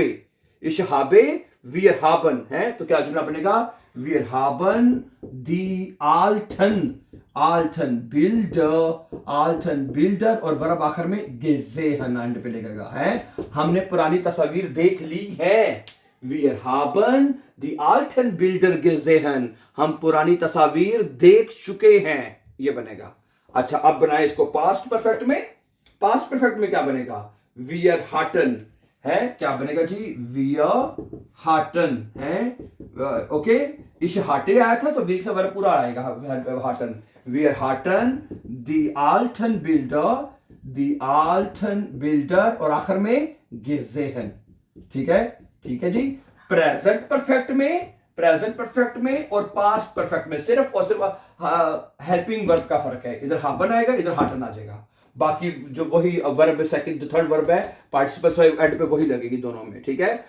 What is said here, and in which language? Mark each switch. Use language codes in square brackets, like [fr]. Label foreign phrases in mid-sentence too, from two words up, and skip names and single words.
[de] habe wir haben [hi] है, तो क्या जुमला बनेगा, [de] wir haben die alten Bilder [hi] और वर्ब आखिर में गेजेहन एंड पे लगेगा है, हमने पुरानी तस्वीर देख ली है, [de] Wir haben die alten Bilder gesehen, [hi] हम पुरानी तस्वीर देख चुके हैं, ये बनेगा। अच्छा, अब बनाए इसको [en] past perfect [hi] में, [en] past perfect [hi] में क्या बनेगा, [de] wir hatten [hi] है, क्या बनेगा जी, [de] wir hatten [hi] है, ओके, इस हाटे आया था तो वीक से वर्ब पूरा आएगा, [de] hatten, wir hatten die alten Bilder [hi] और आखिर में gesehen, ठीक है, ठीक है जी। [en] present perfect [hi] में और [en] past perfect [hi] में सिर्फ और सिर्फ [en] helping verb [hi] का फर्क है, इधर हाबन आएगा इधर हाटन आ जाएगा, बाकी जो वही वर्ब सेकंड जो [en] third verb [hi] है पार्टिसिपल एंड पे वही लगेगी दोनों में, ठीक है।